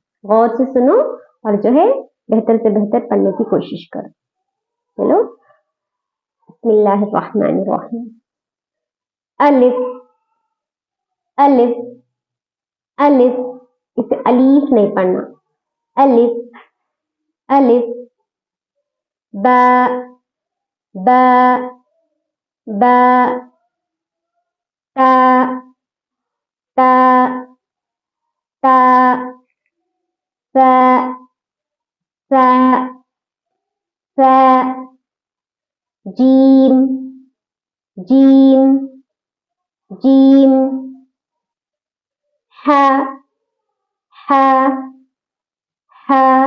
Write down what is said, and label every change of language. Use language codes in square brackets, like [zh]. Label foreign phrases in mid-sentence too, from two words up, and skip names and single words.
[ur] غور سے سنو اور جو ہے بہتر سے بہتر پڑھنے کی کوشش کرو۔ [ar] چلو بسم اللہ الرحمن الرحیم۔ [ur] الف الف الف، اسے الیف نہیں پڑھنا، الف الف، با با با، تا تا تا، سا سا سا، جیم جیم جیم، ہا ہا ہا،